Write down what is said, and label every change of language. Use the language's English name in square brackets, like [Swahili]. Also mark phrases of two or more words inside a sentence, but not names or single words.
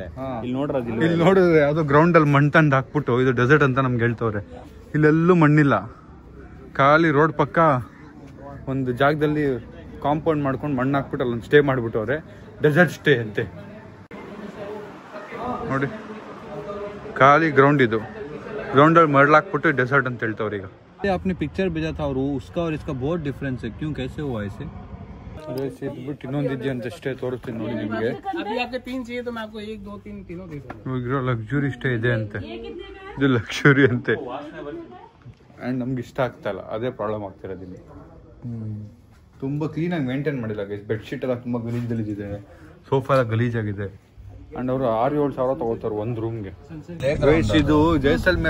[Kannada] ಇಲ್ಲಿ ನೋಡಿದ್ರೆ ಯಾವ್ದೋ ಗ್ರೌಂಡ್ ಅಲ್ಲಿ ಮಣ್ಣು ತಂದು ಹಾಕ್ಬಿಟ್ಟು ಇದು ಡೆಸರ್ಟ್ ಅಂತ ನಮ್ಗೆ ಹೇಳ್ತವ್ರೆ ಇಲ್ಲೆಲ್ಲೂ ಮಣ್ಣಿಲ್ಲ ಖಾಲಿ ರೋಡ್ ಪಕ್ಕ ಒಂದು ಜಾಗದಲ್ಲಿ ಕಾಂಪೌಂಡ್ ಮಾಡ್ಕೊಂಡು ಮಣ್ಣು ಹಾಕ್ಬಿಟ್ಟು ಅಲ್ಲೊಂದು ಸ್ಟೇ ಮಾಡ್ಬಿಟ್ಟವ್ರೆ [English] desert stay [Kannada] ಅಂತೆ ನೋಡಿ ಖಾಲಿ ಗ್ರೌಂಡ್ ಇದು ಗ್ರೌಂಡಲ್ಲಿ ಮರಳಾಕ್ಬಿಟ್ಟು ಡೆಸರ್ಟ್ ಅಂತ ಹೇಳ್ತವ್ರೆ ಈಗ [Hindi] आपने पिक्चर भेजा था और उसका और इसका बहुत डिफरेंस है क्यों कैसे हुआ ऐसे [Kannada] ಬಿಟ್ಟು ಇನ್ನೊಂದು ಇದೆಯಾ ಅಂತ ಅಷ್ಟೇ ತೋರಿಸ್ತೀನಿ ನೋಡಿ ನಿಮಗೆ [English] luxury stay [Kannada] ಇದೆ ಅಂತೆ ಇದು ಲಕ್ಸುರಿ ಅಂತೆ ಅಂಡ್ ನಮ್ಗೆ ಇಷ್ಟ ಆಗ್ತಾ ಇಲ್ಲ ಅದೇ ಪ್ರಾಬ್ಲಮ್ ಆಗ್ತಿರೋದು ಇಲ್ಲಿ ತುಂಬಾ ಕ್ಲೀನಾಗಿ ಮೇಂಟೈನ್ ಮಾಡಿಲ್ಲ [English] guys bedsheet [Kannada] ಎಲ್ಲ ತುಂಬಾ ಗಲೀಜಲ್ಲಿದೆ ಸೋಫಾ ಎಲ್ಲ ಗಲೀಜಾಗಿದೆ ಅಂಡ್ ಅವರು 6-7 ಸಾವಿರ ತಗೋತಾರೆ ಒಂದು ರೂಮ್ಗೆ ಇದು ಜೈಸಲ್ಮೇರ್